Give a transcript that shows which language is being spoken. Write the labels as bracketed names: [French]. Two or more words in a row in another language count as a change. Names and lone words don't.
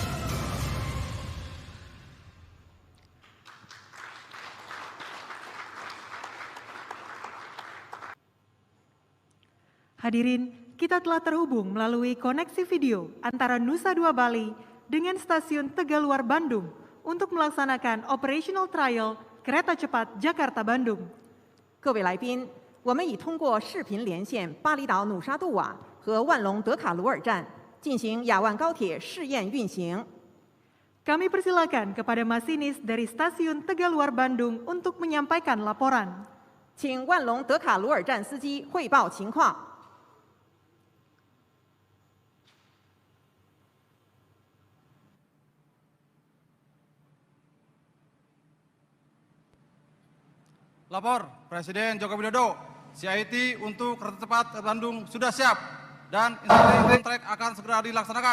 [Indonesian] Hadirin, kita telah terhubung melalui koneksi video antara Nusa Dua Bali dengan stasiun Tegaluar Bandung untuk melaksanakan [English] operational trial [Indonesian] kereta cepat Jakarta-Bandung. [Chinese] 各位来宾，我们已通过视频连线巴厘岛努沙杜瓦和万隆德卡鲁尔站进行亚万高铁试验运行。 [Indonesian] Kami persilakan kepada masinis dari stasiun Tegaluar Bandung untuk menyampaikan laporan. [Chinese] 请万隆德卡鲁尔站司机汇报情况。 [Indonesian] Lapor, Presiden Joko Widodo, CIT untuk kereta cepat ke Bandung sudah siap dan instruksi kontrak akan segera dilaksanakan.